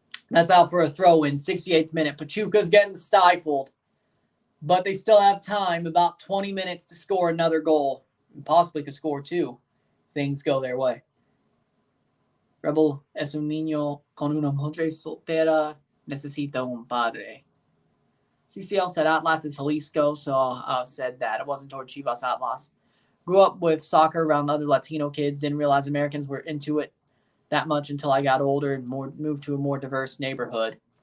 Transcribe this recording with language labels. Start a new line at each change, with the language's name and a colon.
English: That's out for a throw-in. 68th minute. Pachuca's getting stifled. But they still have time, about 20 minutes to score another goal. And possibly could score two if things go their way.
Spanish: Rebel es un niño con una madre soltera. Necesita un padre.
English: CCL said Atlas is Jalisco, so I said that. It wasn't toward Chivas Atlas. Grew up with soccer around other Latino kids. Didn't realize Americans were into it that much until I got older and moved to a more diverse neighborhood.